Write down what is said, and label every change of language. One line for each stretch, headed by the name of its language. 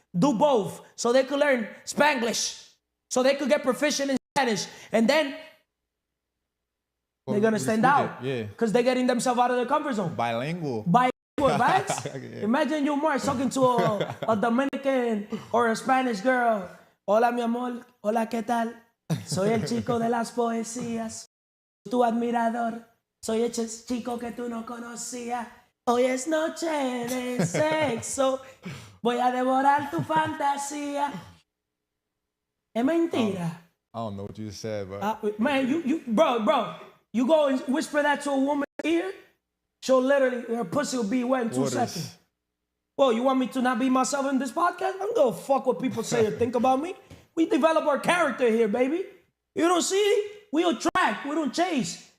English: do both so they could learn Spanglish, so they could get proficient in Spanish, and then they're gonna stand out. Yeah. Because they're getting themselves out of their comfort zone. Bilingual. Right? Yeah. Imagine you, Mark, talking to a Dominican or a Spanish girl.
Spanish: Hola, mi amor. Hola, ¿qué tal? Soy el chico de las poesías. Tu admirador. Soy el chico que tú no conocías. Hoy es noche de sexo. Voy a devorar tu fantasía. Es mentira.
English: I don't know what you just said, but Man, bro, you go and whisper that to a woman's ear, she'll literally, her pussy will be wet in 2 seconds. Well, you want me to not be myself in this podcast? I don't give a fuck what people say or think about me. We develop our character here, baby. You don't see? We attract, we don't chase.